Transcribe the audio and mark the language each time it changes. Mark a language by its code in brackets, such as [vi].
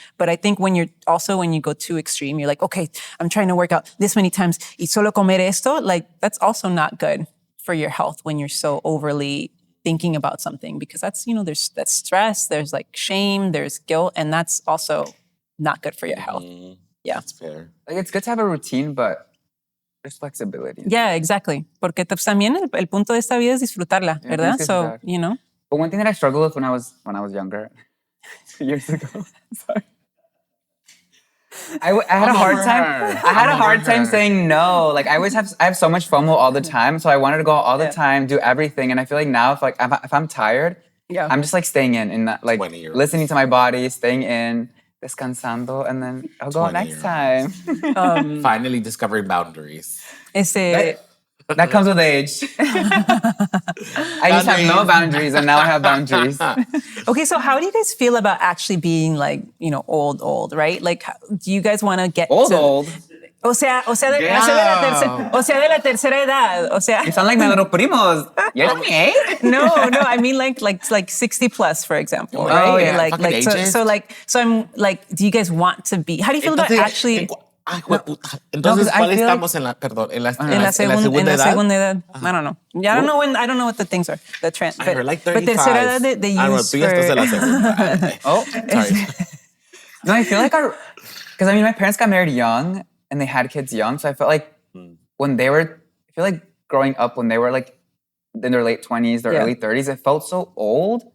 [en] But I think when you go too extreme, you're like, okay, I'm trying to work out this many times [es] y solo comer esto, [en] like that's also not good for your health when you're so overly thinking about something, because that's, you know, that's stress, there's like shame, there's guilt, and that's also not good for your health. Yeah. That's fair. Like it's good to have a routine, but there's flexibility. Yeah, exactly. [es] Porque también el punto de esta vida es disfrutarla, ¿verdad? [en] So, you know. But one thing that I struggled with when I was younger, years ago, sorry. I had a hard time. I had a hard time saying no. Like I have so much FOMO all the time, so I wanted to go out all the time, do everything. And I feel like now, if I'm tired, I'm just like staying in that, like listening to my body, staying in, [es] descansando, [en] and then I'll go out next time. Finally discovering boundaries. That comes with age. I used to have no boundaries, and now I have boundaries. Okay, so how do you guys feel about actually being like, you know, old, right? Like, do you guys want to get old? [es] O sea, de la tercera edad. O sea, [en] you sound like my little primos. You're not me. No, I mean like 60 plus, for example, right? Oh, yeah. Like so I'm like, do you guys want to be? How do you feel about actually? [es] Entonces, ¿cuál estamos en la, perdón, en la segunda edad? [en] I don't know. Yeah, I don't know what the things are. The trend. I heard like 35. But [es] tercera edad [en] they use for... [es] la segunda. [en] Oh, sorry. No, I feel like because I mean, my parents got married young and they had kids young, so I felt like I feel like growing up when they were like in their late 20s, their early 30s, it felt so old.